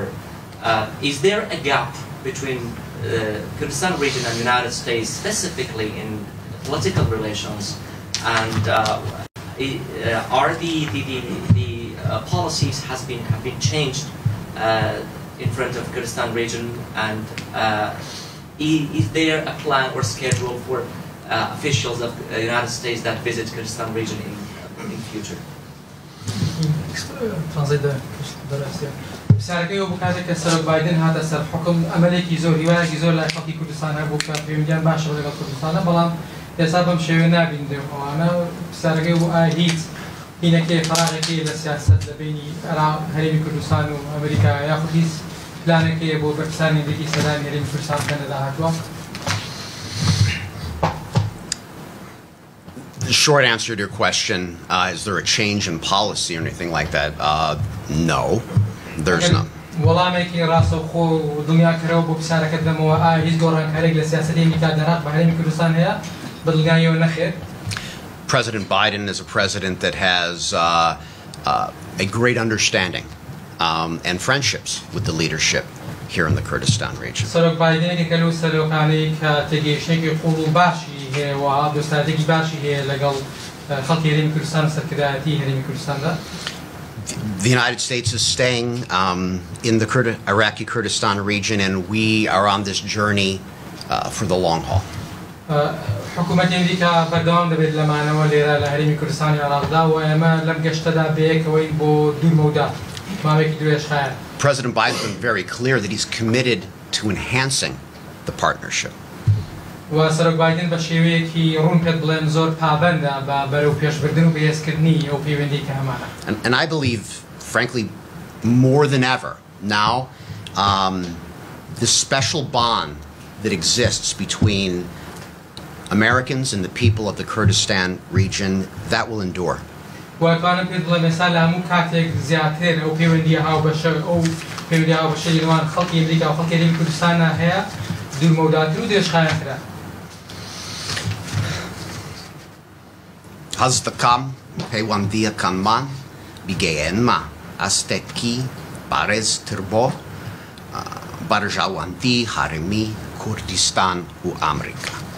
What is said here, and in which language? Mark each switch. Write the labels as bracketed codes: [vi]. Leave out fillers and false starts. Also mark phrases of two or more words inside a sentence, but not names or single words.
[en] Is there a gap between Kurdistan region and United States, specifically in political relations, and are the policies have been changed in front of Kurdistan region, and is there a plan or schedule for officials of the United States that visit Kurdistan region in future? [ckb] سارەکەی ئەو بکاتێک کە سەرۆک بایدن هاتە سەر حکم ئەمەلێکی زۆر هیوایەکی زۆر لای خەڵکی کوردستانە بوو کە پەیوەندیان باشە لەگەڵ کوردستانە بەڵام ئێستا بەم شێوەیە نابینرێ ئەوانە سارەکەی بوو ئایا هیچ هینەکەی فەراغێکی لە سیاسەت لە بینی هەرێمی کوردستان و ئەمریکا یاخود هیچ پلانێکەیە بۆ بەرپرسانی دێکی سەردانی هەرێمی کوردستان بکەنە داهاتووە؟ [en] The short answer to your question, is there a change in policy or anything like that? No, there's none. [ckb] وەڵامێکی ڕاستەوخۆ و دڵنیاکەرەوە بۆ پرسیارەکەت دەمەوە ئایا هیچ گۆڕانکاریێک لە سیاسەتی ئەمریکا دەڕات بە هەرێمی کوردستان هەیە بەدڵنیاییەوە نەخێر؟ [en] President Biden is a president that has a great understanding and friendships with the leadership here in the Kurdistan region. [ckb] سەرۆک بایدنێکێکە لەو سەرۆکانەی کە تێگەیشتێکی قوڵ و باشی هەیە و دۆستایەتێکی باشی هەیە لەگەڵ خەڵکی هەرێمی کوردستان و سەرکردایەتی هەرێمی کوردستاندا. [en] The United States is staying in the Iraqi Kurdistan region, and we are on this journey for the long haul. [ckb] حکوومەتی ئەمریکا بەردەوام دەبێت لەمانەوە لێرە لە هەرێمی کوردستانی عێراقدا و ئێمە لەم گەشتەدا بەیەکەوەی بۆ دوورمەودا ماوەیەکی درێژخایە. [en] President Biden has been very clear that he's committed to enhancing the partnership. [ckb] و سەرۆک بایدن بە شێوەیەکی ڕوون پێت بڵێن زۆر پابەندە بە بەرەو پێشبردن و بەهێزکردنی ئەو پەیوەندی کە هەمانە. [en] And I believe, frankly, more than ever now, the special bond that exists between Americans and the people of the Kurdistan region, that will endure. [ckb] وەتوانم پێت بڵێم ئێستا لە هەموو کاتێک زیاتر ئەو پەیوەندیە هاوبەشە ئەو پەیوەندی هاوبەشە نێوان خەڵکی ئەمریکا و خەڵکی هەرێمی کوردستانە هەیە دوورمەوداتر و درێژخایەنترە. هەز دەکەم پەیوەندیەکانمان بیگەیەنمە ئەستێکی بارێزتر بۆ بەرژەوەندی هەرێمی کوردستان و ئەمریکا.